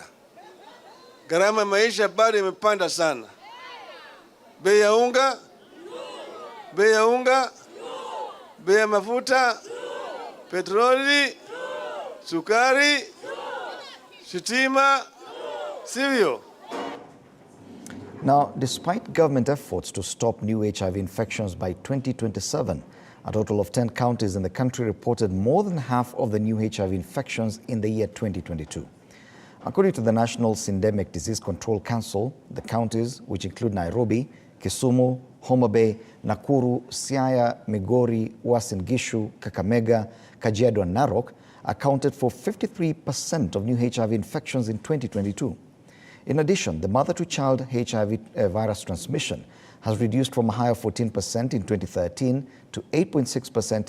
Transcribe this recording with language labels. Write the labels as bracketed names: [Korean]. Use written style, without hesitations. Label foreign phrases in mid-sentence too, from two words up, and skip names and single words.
[Swahili] Gharama maisha bado imepanda sana. Bei ya unga, bei ya mafuta, petroli, sukari, sitima, sivyo? [English] Now, despite government efforts to stop new HIV infections by 2027, a total of 10 counties in the country reported more than half of the new HIV infections in the year 2022. According to the National Syndemic Disease Control Council, the counties, which include Nairobi, Kisumu, Homa Bay, Nakuru, Siaya, Migori, Uasin Gishu, Kakamega, Kajiado and Narok, accounted for 53% of new HIV infections in 2022. In addition, the mother-to-child HIV virus transmission has reduced from a high of 14% in 2013 to 8.6% in 2022.